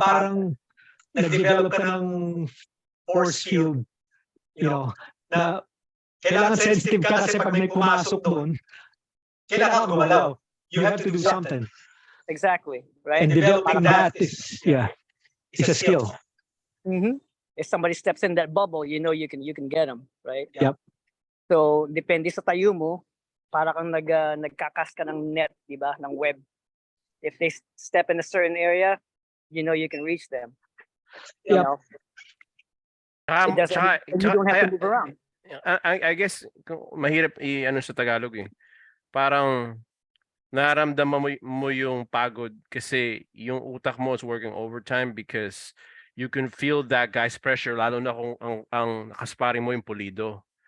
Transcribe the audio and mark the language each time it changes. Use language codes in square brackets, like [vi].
[tl] parang nag-develop ka ng force field, na kailangan sensitive ka kasi pag may pumasok doon, kailangan gumalaw. [en] You have to do something. Exactly, right? And developing that is a skill. Mm-hmm. If somebody steps in that bubble, you can get them, right? Yep. [tl] So depende sa tayo mo, para kang nagkakas ka ng net, di ba, ng web. [en] If they step in a certain area, you can reach them. You Yep. know, it doesn't, you don't have to move around. I guess [tl] mahirap i-ano sa Tagalog eh. Parang naramdaman mo yung pagod kasi yung utak mo [en] is working overtime because you can feel that guy's pressure [tl] lalo na kung ang nakasparing mo yung pulido.